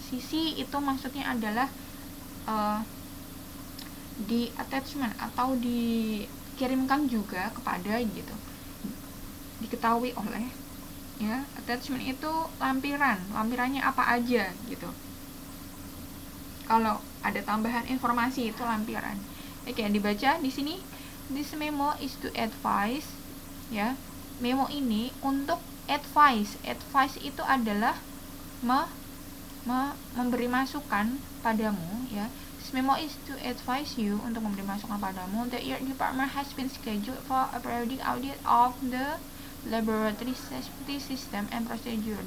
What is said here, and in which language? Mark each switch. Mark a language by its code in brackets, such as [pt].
[id] CC itu maksudnya adalah di attachment atau dikirimkan juga kepada gitu, diketahui oleh ya. Attachment itu lampirannya apa aja gitu. Kalau ada tambahan informasi itu lampiran. Oke, dibaca di sini. [en] This memo is to advise ya. [id] Memo ini untuk advice. Advice itu adalah memberi masukan padamu ya. [en] This memo is to advise you, [id] untuk memberi masukan padamu, [en] that your department has been scheduled for a periodic audit of the laboratory safety system and procedure.